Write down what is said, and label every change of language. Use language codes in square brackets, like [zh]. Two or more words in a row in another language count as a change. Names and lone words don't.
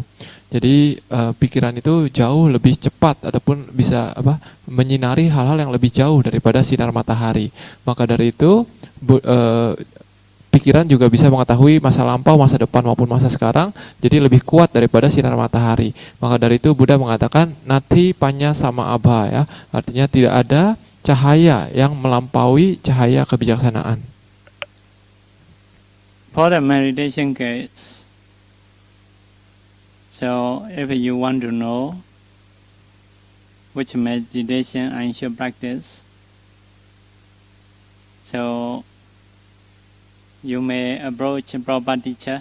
[id] Jadi pikiran itu jauh lebih cepat ataupun bisa menyinari hal-hal yang lebih jauh daripada sinar matahari. Maka dari itu pikiran juga bisa mengetahui masa lampau, masa depan maupun masa sekarang, jadi lebih kuat daripada sinar matahari. Maka dari itu Buddha mengatakan [pi] nati panya sama abha [id] ya, artinya tidak ada cahaya yang melampaui cahaya kebijaksanaan. [en] For the meditation case, so if you want to know which meditation I should practice, so you may approach Prabhupada teacher.